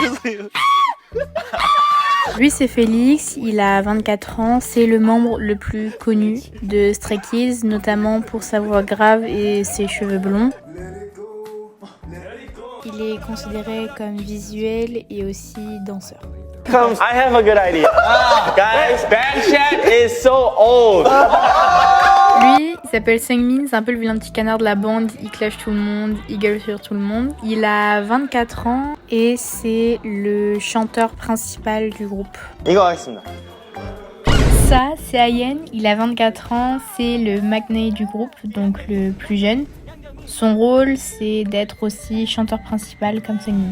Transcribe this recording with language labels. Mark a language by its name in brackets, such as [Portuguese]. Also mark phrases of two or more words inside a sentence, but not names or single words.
[French] Lui, c'est Félix, il a 24 ans, c'est le membre le plus connu de Stray Kids, notamment pour sa voix grave et ses cheveux blonds. Il est considéré comme visuel et aussi danseur. [English] I have a good idea. Guys, Bang Chan is so old. [French] Lui, il s'appelle Seungmin, c'est un peu le vilain petit canard de la bande, il clash tout le monde, il gueule sur tout le monde. Il a 24 ans et c'est le chanteur principal du groupe. [Korean] 이거 하겠습니다. [French] Ça, c'est Ayen, il a 24 ans, c'est le magnate du groupe, donc le plus jeune. Son rôle, c'est d'être aussi chanteur principal comme Seungmin.